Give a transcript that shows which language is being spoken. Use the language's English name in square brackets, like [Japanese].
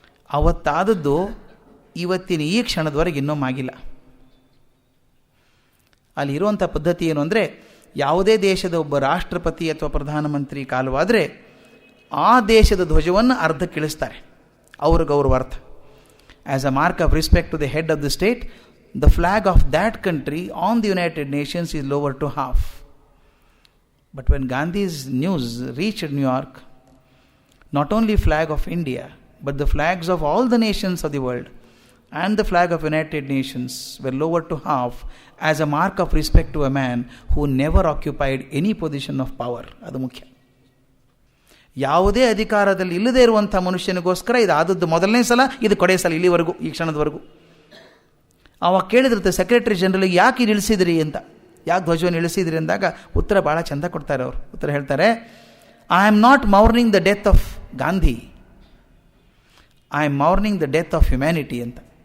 [Kannada] ಅವತ್ತಾದದ್ದು ಇವತ್ತಿನ ಈ ಕ್ಷಣದವರೆಗೆ ಇನ್ನೊಮ್ಮಾಗಿಲ್ಲ. ಅಲ್ಲಿ ಇರುವಂಥ ಪದ್ಧತಿ ಏನು ಅಂದರೆ, ಯಾವುದೇ ದೇಶದ ಒಬ್ಬ ರಾಷ್ಟ್ರಪತಿ ಅಥವಾ ಪ್ರಧಾನಮಂತ್ರಿ ಕಾಲವಾದರೆ ಆ ದೇಶದ ಧ್ವಜವನ್ನು ಅರ್ಧಕ್ಕೆ ಇಳಿಸ್ತಾರೆ, ಅವರ ಗೌರವಾರ್ಥ. [English] As a mark of respect to the head of the state, the flag of that country on the United Nations is lowered to half. But when Gandhi's news reached New York, not only flag of India, but the flags of all the nations of the world and the flag of United Nations were lowered to half as a mark of respect to a man who never occupied any position of power. [Kannada] ಅದು ಮುಖ್ಯ. ಯಾವುದೇ ಅಧಿಕಾರದಲ್ಲಿ ಇಲ್ಲದೇ ಇರುವಂಥ ಮನುಷ್ಯನಿಗೋಸ್ಕರ ಇದು ಆದದ್ದು ಮೊದಲನೇ ಸಲ, ಇದು ಕೊನೆಯ ಸಲ, ಇಲ್ಲಿವರೆಗೂ, ಈ ಕ್ಷಣದವರೆಗೂ. ಅವಾಗ ಕೇಳಿದ್ರಂತೆ ಸೆಕ್ರೆಟರಿ ಜನರಲ್ಗೆ, ಯಾಕೆ ಇದು ಇಳಿಸಿದ್ರಿ ಅಂತ, ಯಾಕೆ ಧ್ವಜವನ್ನು ಇಳಿಸಿದ್ರಿ ಅಂದಾಗ ಉತ್ತರ ಭಾಳ ಚೆಂದ ಕೊಡ್ತಾರೆ ಅವರು. ಉತ್ತರ ಹೇಳ್ತಾರೆ, [English] I am not mourning the death of Gandhi, I am mourning the death of humanity ಅಂತ.